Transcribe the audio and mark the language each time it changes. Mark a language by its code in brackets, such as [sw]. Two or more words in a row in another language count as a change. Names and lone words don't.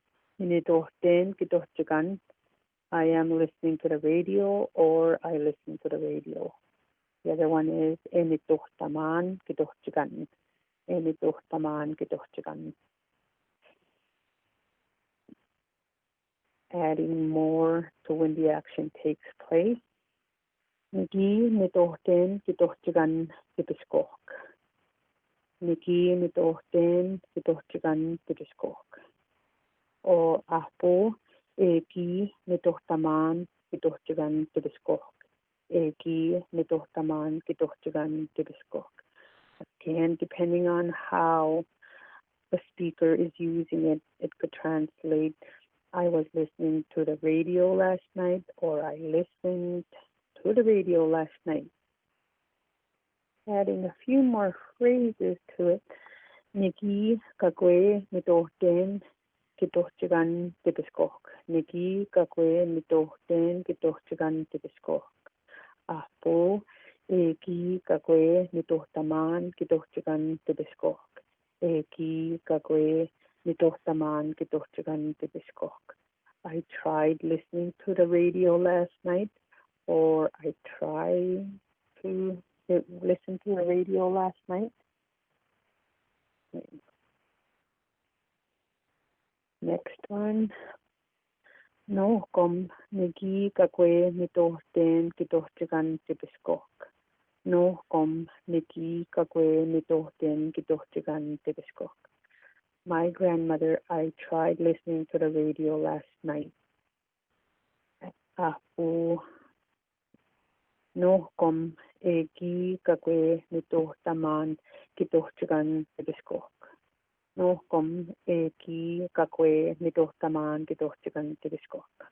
[en] I am listening to the radio or I listen to the radio. The other one is [cr] enitohtaman kitohchigan. [en] Adding more to when the action takes place. [cr] Niki mitohten kitohchigan tipiskok. Niki mitohten kitohchigan tipiskok. O ahpo eki mitohtaman kitohchigan tipiskok. Eki mitohtaman kitohchigan tipiskok. [en] Again, depending on how the speaker is using it, it could translate, I was listening to the radio last night, or I listened to the radio last night. Adding a few more phrases to it. [cr] Niki kakwe mitohten kitohchigan tipiskok. Niki kakwe mitohten kitohchigan tipiskok. Ahpo eki kakwe mitohtaman kitohchigan tipiskok. Eki kakwe mitohtaman kitohchigan tipiskok. [en] I tried listening to the radio last night, or I tried to listen to the radio last night. Next one. [cr] No kom niki kakwe mitohten kitohchigan tipiskok. No kom niki kakwe mitohten kitohchigan tipiskok. [en] My grandmother, I tried listening to the radio last night. [cr] Apu no kom eki kakwe mitohtaman kitohchigan tipiskok. No kom eki kakwe mitohtaman kitohchigan tipiskok.